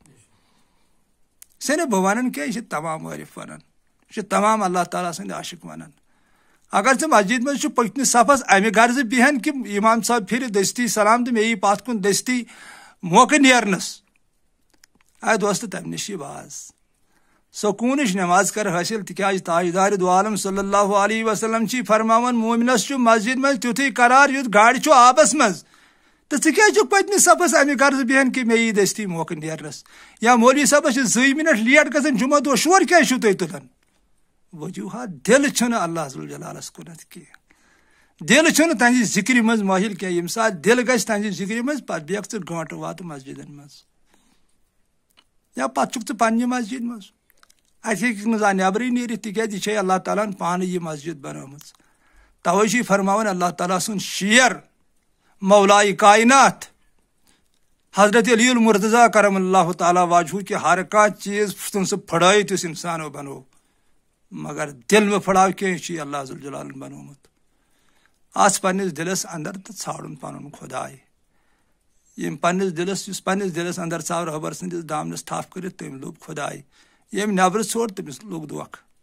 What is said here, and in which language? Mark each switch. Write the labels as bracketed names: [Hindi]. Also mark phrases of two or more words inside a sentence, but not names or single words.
[Kashmiri] صرف بہٕ ونان کیٛاہ، یہِ چھِ تمام عٲرف ونان، یہِ چھِ تمام اللہ تعالیٰ سٕنٛدۍ عاشق ونان، اگر ژٕ مسجد منٛز چھُکھ پٔتمِس صفس امہِ غرضہٕ بیہن کہ امام صٲب پھرِ دٔستی سلام تہٕ مےٚ یی پتھ کُن دٔستی موقعہٕ نیرنس، اے دوست تمہِ نِش چھِ باز، سکوٗنٕچ نٮ۪ماز کر حٲصِل، تِکیازِ تاجدارِ دو عالم [Arabic] صلی اللہ علیہ وسلم [Kashmiri] چھِ فرماوان مومنس چھُ مسجد منٛز تیُتھُے قرار یُتھ گاڑِ چھُ آبس منٛز، تہٕ ژٕ کیٛازِ چھُکھ پٔتمِس صفس امہِ غرضہٕ بیہن کہ مےٚ یی دٔستی موقعہٕ نیرنس، یا مولوی صٲبس چھِ 2 منٹ لیٹ گژھان جمعہ دۄہ، شور کیٛازِ چھُو تُہۍ تُلان؟ وجوہات دل چھُنہٕ اللہ ذوالجلالس کُنتھ کینٛہہ، دل چھُنہٕ تہنٛزِ ذِکرِ منٛز مٲہِل کینٛہہ، ییٚمہِ ساتہٕ دل گژھِ تہنٛزِ ذِکرِ منٛز پتہٕ بیٚہکھ ژٕ گٲنٛٹہٕ واتہٕ مسجدن منٛز، یا پتہٕ چھُکھ ژٕ پننہِ مسجد منٛز، اتہِ ہیٚککھ نہٕ زانٛہہ نٮ۪برٕے نیٖرِتھ، تِکیازِ یہِ چھے اللہ تعالیٰ ہن پانہٕ یہِ مسجد بنٲومٕژ، توے چھُ یہِ فرماوان اللہ تعالیٰ سُنٛد شیر مولائے کائنات حضرت علی المرتضیٰ [Arabic] کرم اللہ تعالیٰ واجہہ [Kashmiri] کہ ہر کانٛہہ چیٖز ژھُن سُہ پھٕڑٲیِتھ یُس انسانو بنوو، مگر دل مہ پھٕڑاو کینٛہہ، یہِ چھُ اللہ ذوالجلالن بنوومُت، آس پننس دلس اندر تہٕ ژھانڈُن پنُن خۄداے، ییٚمۍ پننس دلس یُس پننس دلس اندر ژاو رہبر سٕنٛدِس دامنس تھپھ کٔرِتھ تٔمۍ لوٚب خۄداے، ییٚمۍ نٮ۪برٕ ژھوٚر تٔمِس لوٚگ دھوکہٕ۔